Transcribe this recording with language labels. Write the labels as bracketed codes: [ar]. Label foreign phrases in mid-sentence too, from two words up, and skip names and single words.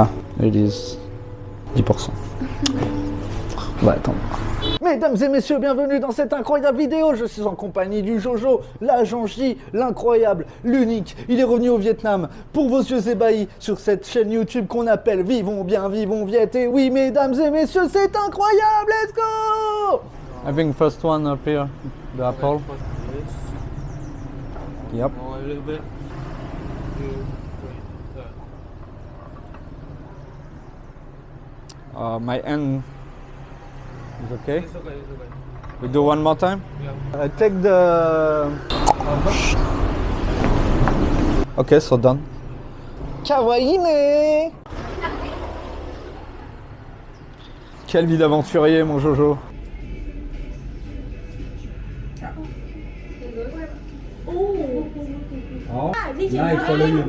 [fr] Ah, ils disent 10%. Bah attends. Mesdames et messieurs, bienvenue dans cette incroyable vidéo. Je suis en compagnie du Jojo, la Jean-J, l'incroyable, l'unique. Il est revenu au Vietnam pour vos yeux ébahis sur cette chaîne YouTube qu'on appelle Vivons bien, vivons Viet. Et oui, mesdames et messieurs, c'est incroyable. [en] Let's go! I think first one up here, the apple. Yep. A little bit. My hand is okay. It's okay, it's okay. We do one more time. Take the... Okay, so done. [ja] Kawaii ne! [fr] Quelle vie d'aventurier, mon Jojo. [vi] Di chuyển theo em.